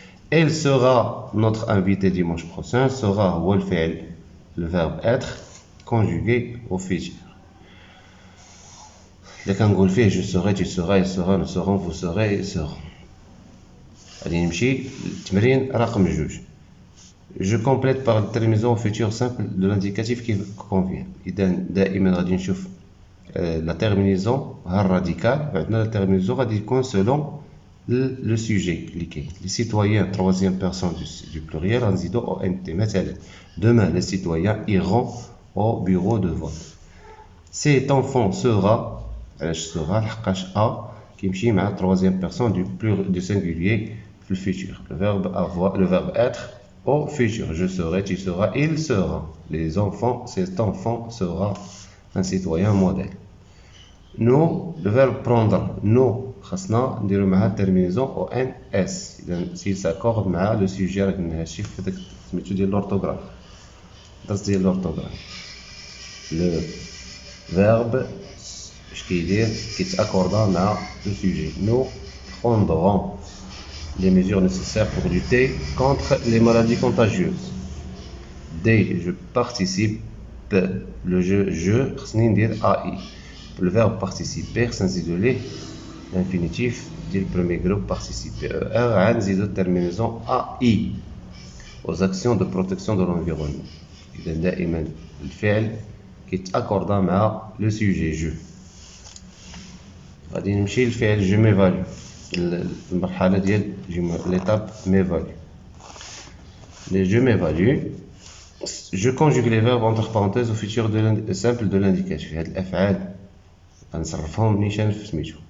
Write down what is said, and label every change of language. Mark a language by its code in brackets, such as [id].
[fr] Elle sera notre invité dimanche prochain, sera هو الفعل le verbe être conjugué au futur. اللي كنقول فيه je serai, tu seras, il sera, nous serons, vous serez, ils seront. [ar] غادي نمشي للتمرين رقم 2. [fr] Je complète par le terminaison au futur simple de l'indicatif qui convient. [ar] إذا دائما غادي نشوف la terminaison radical بعدنا la terminaison غادي يكون selon le sujet اللي كاين. [fr] Les citoyens troisième personne du pluriel غنزيدو او ان تي. مثلا demain les citoyens iront au bureau de vote. Cet enfant sera علاش sera لحقاش a كيمشي مع troisième personne du singulier في futur. Le verbe avoir, le verbe être au futur. Je serai, tu seras, il sera. Les enfants, cet enfant sera un citoyen modèle. Nous, le verbe prendre, nous, خاصنا نديرو معها terminaison au NS. [ar] إذا s'il s'accorde مع le sujet راه قلنا هادشي في داك سميتو ديال l'orthographe. الدرس ديال l'orthographe. Le verbe اش كيدير كيتاكوردا مع le sujet. [fr] Nous prendrons les mesures nécessaires pour lutter contre les maladies contagieuses. D. Je participe. Le je خصني ندير AI. Le verbe participer خصنا نزيدو ليه l'infinitif ديال premier groupe participer. غنزيدو terminaison AI aux actions de protection de l'environnement. [ar] إذا دائما الفعل كيتاكوردا مع le sujet je. غادي نمشي للفعل je m'évalue. [fr] المرحلة ديال l'étape m'évalue. Je m'évalue. Je conjugue les verbes entre parenthèses au futur simple de l'indicatif. [ar] هاد الأفعال غنصرفهم نيشان في سميتو.